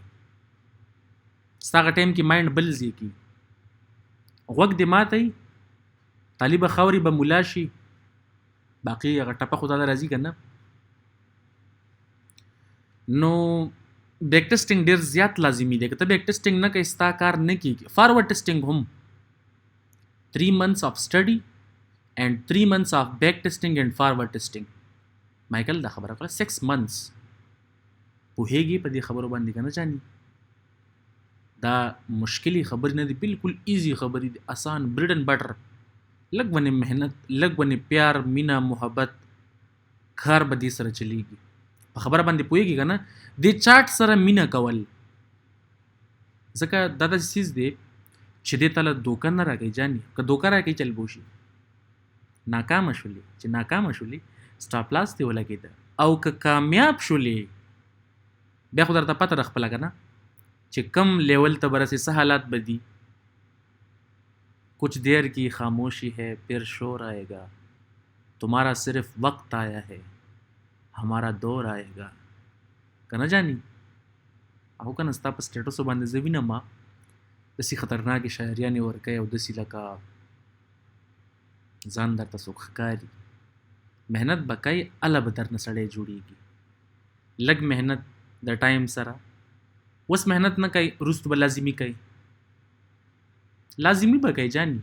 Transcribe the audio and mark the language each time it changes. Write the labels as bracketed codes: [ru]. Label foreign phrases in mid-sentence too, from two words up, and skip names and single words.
[ps] ستا هغه ټایم کې مایند بل ځای کي، غوږ دې ماتی، طالب خاوري به ملا شي، باقي هغه ټپه خو تا ته راځي که نه. نو [en] back testing [ps] ډېر زیات لازمي دی. که ته [en] back testing [ps] نه کوې، ستا کار نه کېږي. [en] forward testing هم 3 months of study and 3 months of back testing and forward testing. [ps] مایکل دا خبره کړه 6 months. پوهېږي په دې خبرو باندې که نه جاني؟ دا مشکلي خبرې نه دي، بالکل ایزي خبرې دي، آسان، [en] bread and butter. [ps] لږ ونې محنت، لږ ونې پیار، مینه، محبت، کار به دې سره چلیږي. په خبره باندې پوهېږي که نه؟ دې چارټ سره مینه کول، ځکه دا داسې څیز دی چې دې ته له دوکه نه راکوي جاني. که دوکه راکوي چل بوشي، ناکامه شولې، چې ناکامه شولې سټاپ لاس دې ولګېده. او که کامیاب شولې، بیا خو درته پته ده خپله که نه چې کم لیول ته به رسې، څه حالات به دي. [ur] کچھ دیر کی خاموشی ہے پھر شور آئے گا، تمہارا صرف وقت آیا ہے ہمارا دور آئے گا. [ps] که نه جاني؟ او که نه ستا په سټیټسو باندې زه وینم داسې خطرناکې شاعریانې ورکوي، او داسې لکه ځان درته څوک ښکاري. محنت به کوي، هله به درنه سړی جوړېږي. لږ محنت د ټایم سره، اوس محنت نه کوي، وروستو به لازمي کوي، لازمي به کوي جاني.